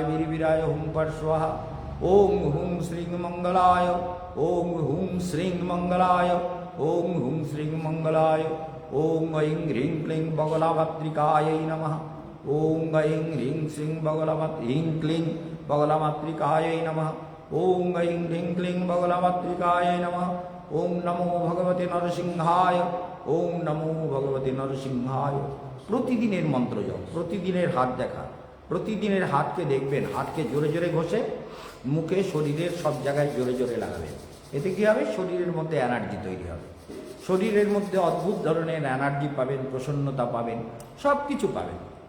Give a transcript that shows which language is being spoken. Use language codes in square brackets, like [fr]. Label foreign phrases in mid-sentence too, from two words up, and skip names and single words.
[sa] বীরবীরায় ওং পট স্বাহা, ওং হুং শ্রীং মঙ্গলায়, ওং হুং শ্রীং মঙ্গলায়, ওং হুং শ্রীং মঙ্গলায়, ওং ঐং হ্রিং ক্লিং বগলামাতৃকায় নমঃ, ওং ঐং হ্রিং শ্রীং হ্রিং ক্লিং বগলামাতৃকায় নমঃ, ওং ঐং হ্রিং ক্লিং বগলামাতৃকায় নমঃ, ওং নমো ভগবতে নরসিংহায়, ওং নমো ভগবতে নরসিংহায়। [bn] প্রতিদিনের মন্ত্র জপ, প্রতিদিনের হাত দেখা, প্রতিদিনের হাতকে দেখবেন, হাতকে জোরে জোরে ঘষে মুখে, শরীরের সব জায়গায় জোরে জোরে লাগাবেন। এতে কী হবে? শরীরের মধ্যে এনার্জি তৈরি হবে, শরীরের মধ্যে অদ্ভুত ধরনের এনার্জি পাবেন, প্রসন্নতা পাবেন, সব কিছু পাবেন।